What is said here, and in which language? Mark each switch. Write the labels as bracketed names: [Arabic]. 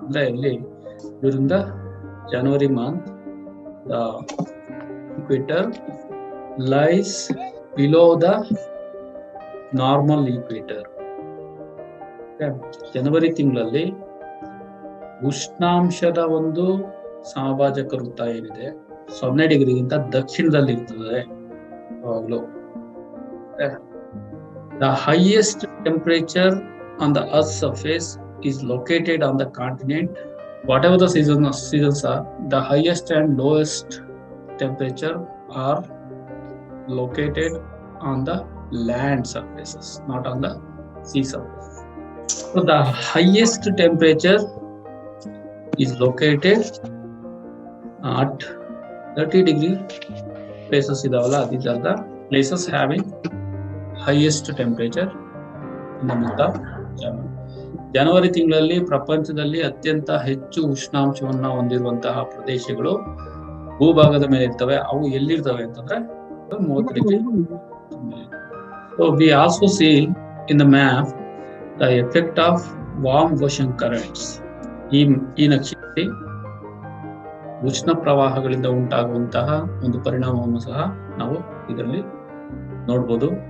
[Kannada] ಅಂದ್ರೆ ಇಲ್ಲಿ ಇದರಿಂದ [English] January month the equator lies below the normal equator. [Kannada] ಜನವರಿ ತಿಂಗಳಲ್ಲಿ ಉಷ್ಣಾಂಶದ ಒಂದು ಸಮಭಾಜಕ ವೃತ್ತ ಏನಿದೆ 0 ಡಿಗ್ರಿಗಿಂತ ದಕ್ಷಿಣದಲ್ಲಿ ಇರ್ತದೆ ಯಾವಾಗಲೂ. [English] The highest temperature on the Earth's surface is located on the continent. Whatever the seasons are, the highest and lowest temperature are located on the land surfaces, not on the sea surface. So the highest temperature is located at 30 degree places [Kannada] idavalla. [English] These are the places having highest temperature in the month of January. [Kannada] ಜನವರಿ ತಿಂಗಳಲ್ಲಿ ಪ್ರಪಂಚದಲ್ಲಿ ಅತ್ಯಂತ ಹೆಚ್ಚು ಉಷ್ಣಾಂಶವನ್ನ ಹೊಂದಿರುವಂತಹ ಪ್ರದೇಶಗಳು ಭೂಭಾಗದ ಮೇಲೆ ಇರ್ತವೆ. ಅವು ಎಲ್ಲಿರ್ತವೆ ಅಂತಂದ್ರೆ 30 degree. [English] So we also see in the map the effect of warm ocean currents. [Kannada] ಈ ನಕ್ಷೆಯಲ್ಲಿ ಉಷ್ಣ ಪ್ರವಾಹಗಳಿಂದ ಉಂಟಾಗುವಂತಹ ಒಂದು ಪರಿಣಾಮವನ್ನು ಸಹ ನಾವು ಇದರಲ್ಲಿ ನೋಡ್ಬೋದು.